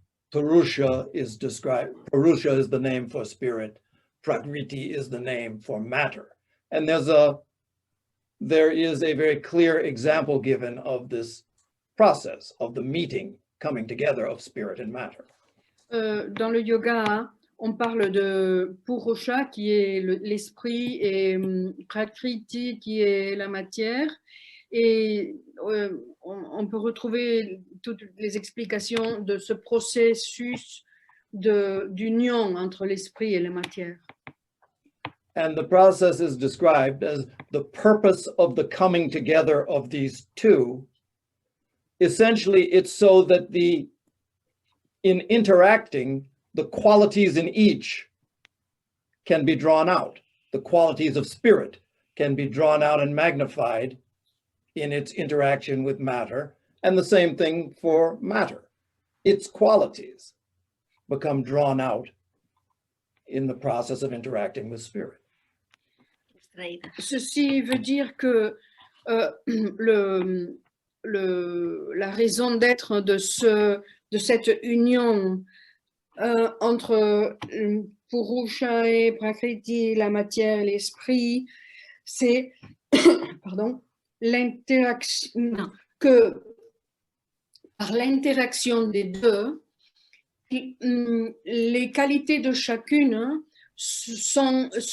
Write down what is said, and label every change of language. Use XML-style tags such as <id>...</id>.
<en>Purusha is described, Purusha is the name for spirit, Prakriti is the name for matter. And there is a very clear example given of this process of the meeting, coming together of spirit and matter.</en> <fr>Dans le yoga, on parle de Purusha qui est l'esprit et Prakriti qui est la matière. Et on peut retrouver toutes les explications de ce processus d'union entre l'esprit et la matière.</fr> <en>And the process is described as the purpose of the coming together of these two. Essentially, it's so that in interacting, the qualities in each can be drawn out. The qualities of spirit can be drawn out and magnified in its interaction with matter, and the same thing for matter. Its qualities become drawn out in the process of interacting with spirit.</en> <fr>Ceci veut dire que la raison d'être de cette union entre Purusha et Prakriti, la matière et l'esprit, c'est l'interaction, que par l'interaction des deux, les qualités de chacune sont</fr>